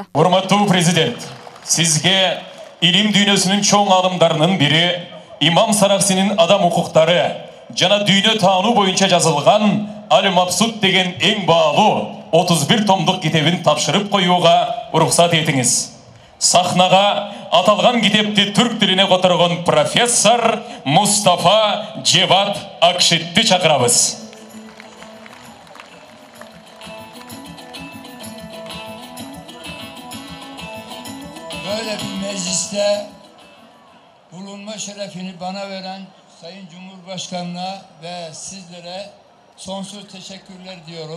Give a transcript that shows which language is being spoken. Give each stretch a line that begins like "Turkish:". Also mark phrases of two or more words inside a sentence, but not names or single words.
Kyrgyz: Урматтуу президент, сизге илим дүйнөсүнүн чоң алымдарынын бири Имам Сараксинин адам укуктары жана дүйнө таануу боюнча жазылган Аль-Мабсут деген эң баалуу 31 томдук китебин тапшырып коюуга уруксат этиңиз. Сахнага аталган китепти түрк тилине которгон профессор Мустафа Жеват Акшитти чакырабыз.
Turkish: Böyle bir mecliste bulunma şerefini bana veren Sayın Cumhurbaşkanı'na ve sizlere sonsuz teşekkürler diyorum.